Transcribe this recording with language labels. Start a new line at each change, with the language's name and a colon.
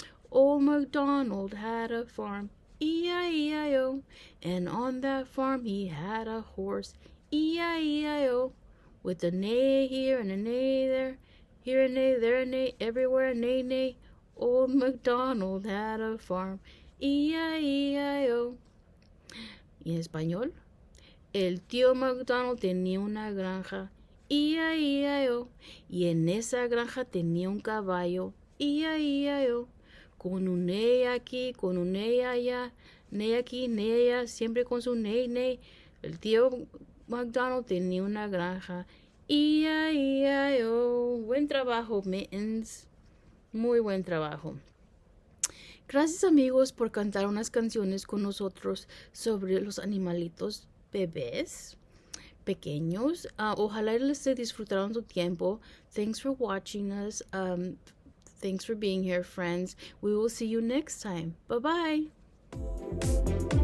English: Old MacDonald had a farm, E-I-E-I-O. And on that farm he had a horse, E-I-E-I-O. With a neigh here and a neigh there, here a neigh, there a neigh, everywhere a neigh, neigh. Old MacDonald had a farm. E-I-E-I-O.
Spanish: Y en español, el tío MacDonald tenía una granja. E-I-E-I-O. Y en esa granja tenía un caballo. E-I-E-I-O. Con un ney aquí, con un ney allá, ney aquí, ney allá, siempre con su ney, ney. El tío MacDonald tenía una granja. E-I-E-I-O. Buen trabajo, Mittens. Muy buen trabajo. Gracias amigos por cantar unas canciones con nosotros sobre los animalitos bebés pequeños. Ojalá les disfrutaron su tiempo.
English: Thanks for watching us. Thanks for being here, friends. We will see you next time. Bye bye.